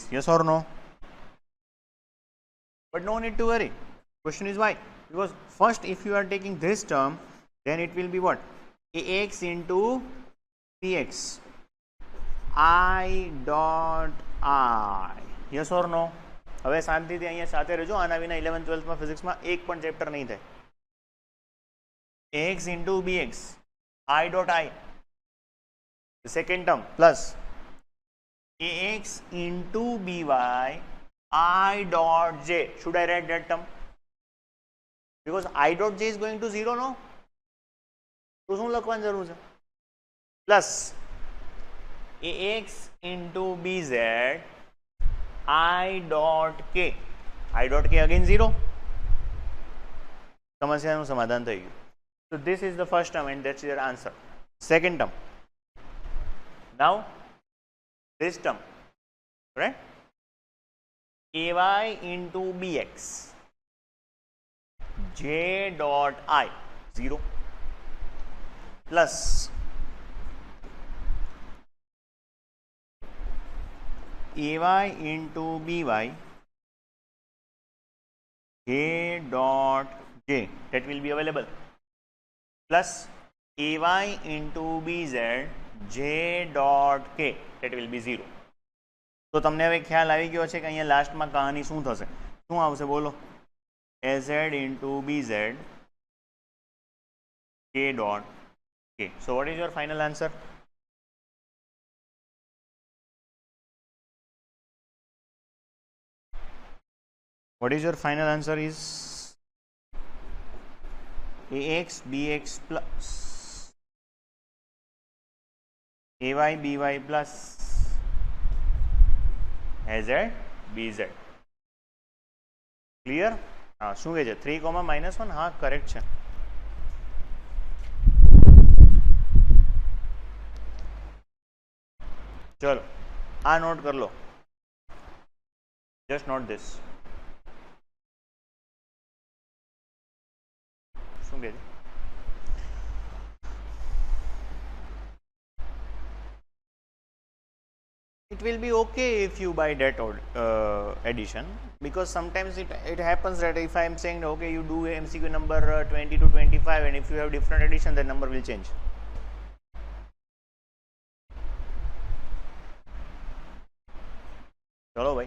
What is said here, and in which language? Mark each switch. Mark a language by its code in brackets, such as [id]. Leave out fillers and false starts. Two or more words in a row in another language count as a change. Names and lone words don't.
[en] Yes or no? But no need to worry. Question is why? Because first if you are taking this term, then it will be what? Ax into Bx I dot I. Yes or no? [gu] હવે શાંતિથી અહીંયા સાથે રહેજો. આના વિના 11th 12th માં ફિઝિક્સમાં એક પણ ચેપ્ટર નહીં થાય. [en] Ax into Bx I dot I, the second term, plus Ax into By I dot j. Should I write that term? Because I dot j is going to 0, no? [gu] તો શું લખવાની જરૂર છે? [en] Plus Ax into Bz I dot k. I dot k again 0. [gu] સમસ્યાનું સમાધાન થઈ ગયું. [en] So this is the first term and that's your answer. Second term. Now this term, right? Ay into Bx j dot I 0 plus Ay into By j dot j, that will be available, plus Ay into Bz j dot k, that will be 0. [gu] તો તમને હવે ખ્યાલ આવી ગયો છે કે અહીંયા લાસ્ટમાં કહાની શું થશે? શું આવશે બોલો? [en] Az into Bz k dot k. So what is your final answer? What is your final answer is Ax Bx plus Ay By plus Az Bz. [gu] ક્લિયર? હા, શું કહે છે? 3,-1. હા, કરેક્ટ છે. ચલો આ નોટ [hi] कर लो. [en] just note this. [gu] શું કહે છે? [en] it will be okay if you buy that addition, because sometimes it happens that if I am saying okay you do MCQ number 20 to 25 and if you have different addition the number will change. [gu] ચલો ભાઈ.